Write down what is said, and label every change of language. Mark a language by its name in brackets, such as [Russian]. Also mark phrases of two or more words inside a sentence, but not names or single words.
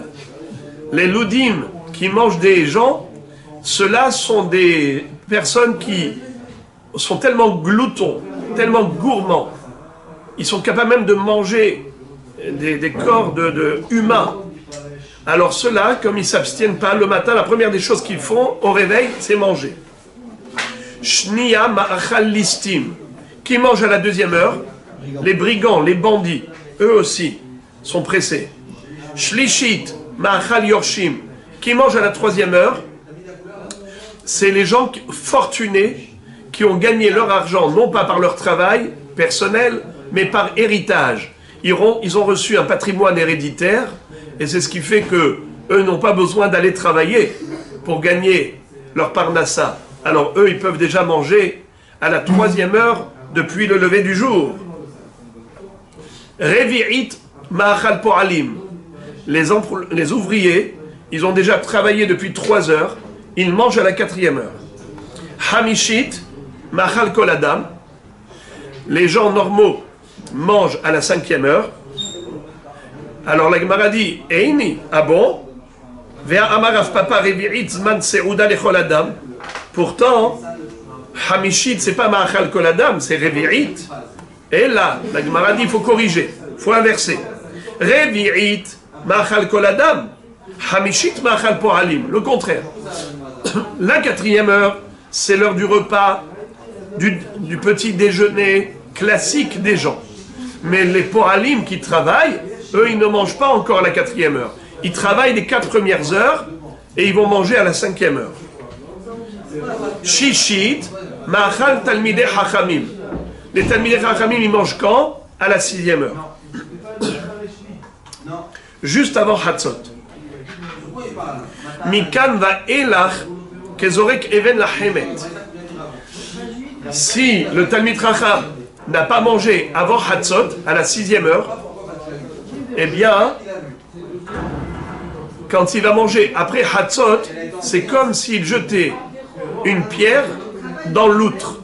[French] Les Ludim qui mangent des gens, ceux-là sont des personnes qui sont tellement gloutons, tellement gourmands. Ils sont capables même de manger des corps de humains. Alors ceux-là, comme ils ne s'abstiennent pas, le matin, la première des choses qu'ils font au réveil, c'est manger. [Hebrew] שנייה מאכל לסטים. [French] Qui mange à la deuxième heure? Les brigands, les bandits, eux aussi, sont pressés. [Hebrew] שלישית מאכל יורשים. [French] Qui mange à la troisième heure? C'est les gens fortunés qui ont gagné leur argent, non pas par leur travail personnel, mais par héritage. Ils ont reçu un patrimoine héréditaire, et c'est ce qui fait que eux n'ont pas besoin d'aller travailler pour gagner leur parnassa. Alors eux, ils peuvent déjà manger à la troisième heure depuis le lever du jour. [Hebrew] רביעית מאכל פועלים. [French] Les ouvriers, ils ont déjà travaillé depuis 3 heures, ils mangent à la 4e heure. [Hebrew] חמישית מאכל כל אדם. [French] Les gens normaux mangent à la 5e heure. Alors la Gemara dit, Eini, ah bon? [Hebrew] והאמר רב פפא רביעית זמן סעודה לכל אדם. [French] Pourtant, Hamishit, c'est pas [Hebrew] מאכל כל אדם, [French] c'est revi'it. Et là, la Gemara dit, il faut corriger. faut inverser. [Hebrew] רביעית מאכל כל אדם, חמישית מאכל פועלים. [French] Le contraire. La 4e heure, c'est l'heure du repas, du petit déjeuner classique des gens. Mais les po'alim qui travaillent, eux, ils ne mangent pas encore à la 4e heure. Ils travaillent les 4 premières heures et ils vont manger à la 5e heure. [Hebrew] שישית, מאכל תלמידי חכמים. [French] Les [Hebrew] תלמידי חכמים, [French] ils mangent quand? À la 6e heure. Juste avant Hatzot. [Hebrew] מכאן ואילך כזורק אבן לחמת. [French] Si le [Hebrew] תלמיד חכם [French] n'a pas mangé avant Hatzot, à la 6e heure, eh bien, quand il va manger après Hatzot, c'est comme s'il jetait une pierre dans l'outre.